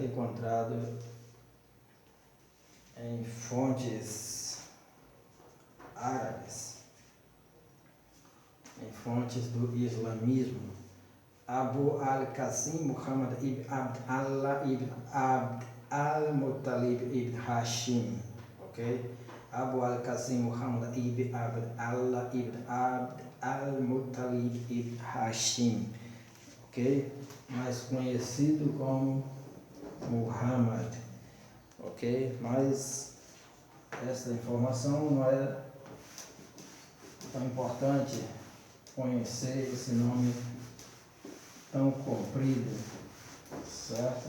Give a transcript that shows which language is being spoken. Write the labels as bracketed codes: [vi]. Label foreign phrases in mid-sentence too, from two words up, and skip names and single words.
[pt] Encontrado em fontes árabes, em fontes do islamismo. Abu al-Qasim Muhammad ibn Abd Allah ibn Abd al-Muttalib ibn Hashim, ok? Abu al-Qasim Muhammad ibn Abd Allah ibn Abd al-Muttalib ibn Hashim, ok? Mais conhecido como Muhammad, ok? Mas essa informação não é tão importante conhecer esse nome tão comprido, certo?